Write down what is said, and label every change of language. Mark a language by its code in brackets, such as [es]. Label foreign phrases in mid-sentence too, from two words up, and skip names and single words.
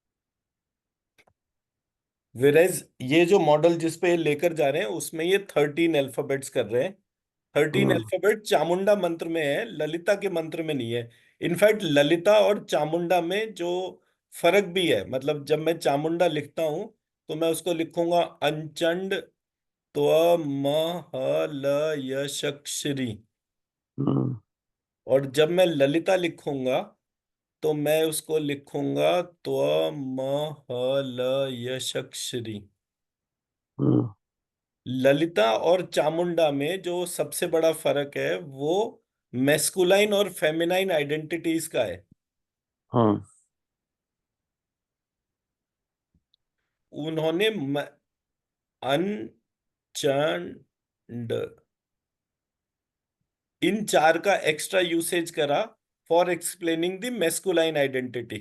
[hi] वेरेज ये जो मॉडल जिस पे लेकर जा रहे हैं उसमें ये 13 अल्फाबेट्स कर रहे हैं। 13 हम्म। अल्फाबेट चामुंडा मंत्र में है, ललिता के मंत्र में नहीं है। इनफैक्ट ललिता और चामुंडा में जो फर्क भी है, मतलब जब मैं चामुंडा लिखता हूं तो मैं उसको लिखूंगा अंचंड त्व म ह ल यशक्श्री, हम्म। और जब मैं ललिता लिखूंगा तो मैं उसको लिखूंगा त्व म ह ल यशक्श्री। हम्म। ललिता और चामुंडा में जो सबसे बड़ा फर्क है वो मेस्कुलाइन और [en] feminine identities [hi] का है। हम्म। उन्होंने अनचंड, इन चार का [en] extra usage [hi] करा [en] for explaining the masculine identity.